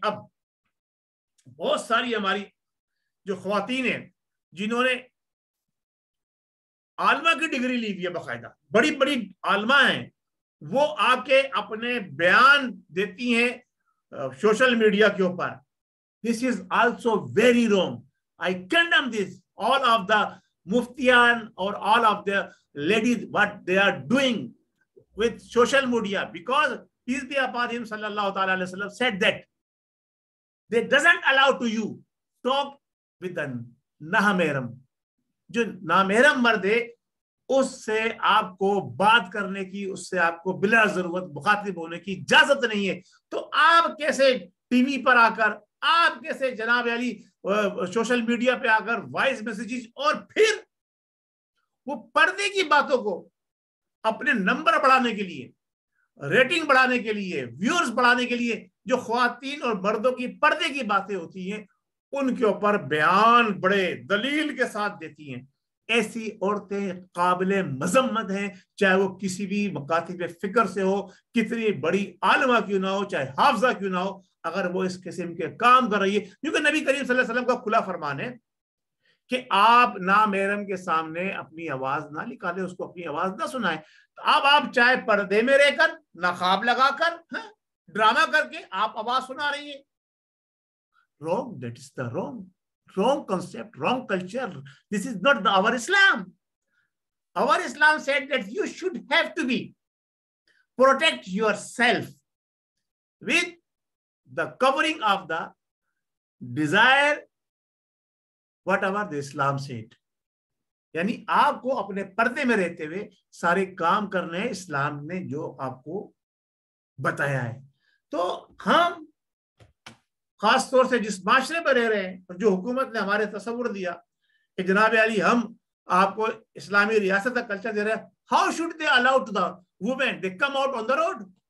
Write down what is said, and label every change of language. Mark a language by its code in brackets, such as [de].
[ur] اب بہت ساری ہماری جو خواتین ہیں جنہوں نے عالمہ کی ڈگری لی ہوئی ہے، باقاعدہ بڑی بڑی عالمہ ہیں، وہ آ کے اپنے بیان دیتی ہیں سوشل میڈیا کے اوپر. [en] This is also very wrong. I condemn this. All of the muftiyan or all of the ladies, what they are doing with social media, because peace be upon him sallallahu ta'ala alayhi wa sallam said that they doesn't allow to you talk with the nahmeram. [ur] جو نامحرم مرد ہے اس سے آپ کو بات کرنے کی، اس سے آپ کو بلا ضرورت مخاطب ہونے کی اجازت نہیں ہے. تو آپ کیسے ٹی وی پر آ کر، آپ کیسے جناب علی سوشل میڈیا پہ آ کر وائس میسیجز اور پھر وہ پردے کی باتوں کو اپنے نمبر بڑھانے کے لیے, ریٹنگ بڑھانے کے لیے, ویورز بڑھانے کے لیے جو خواتین اور مردوں کی پردے کی باتیں ہوتی ہیں ان کے اوپر بیان بڑے دلیل کے ساتھ دیتی ہیں. ایسی عورتیں قابل مذمت ہیں, چاہے وہ کسی بھی مکاتب فکر سے ہو, کتنی بڑی عالمہ کیوں نہ ہو, چاہے حافظہ کیوں نہ ہو, اگر وہ اس قسم کے کام کر رہی ہے. کیونکہ نبی کریم صلی اللہ علیہ وسلم کا کھلا فرمان ہے کہ آپ نامحرم کے سامنے اپنی آواز نہ نکالیں, اس کو اپنی آواز نہ سنائیں. تو اب آپ چاہے پردے میں رہ کر, نقاب لگا کر, ڈرامہ کر کے آپ آواز سنا رہی ہیں. [en] Wrong, that is the wrong concept, wrong culture. This is not our Islam. Our Islam said that you should have to be protect yourself with the covering of the desire whatever the Islam said. [ur] یعنی آپ کو اپنے پردے میں رہتے ہوئے سارے کام کرنے ہیں اسلام نے جو آپ کو بتایا ہے. تو ہم خاص طور سے جس معاشرے میں رہ رہے ہیں اور جو حکومت نے ہمارے تصور دیا کہ جناب علی ہم آپ کو اسلامی ریاست کا کلچر دے رہے ہیں, [en] How should they allow to the women they come out on the road.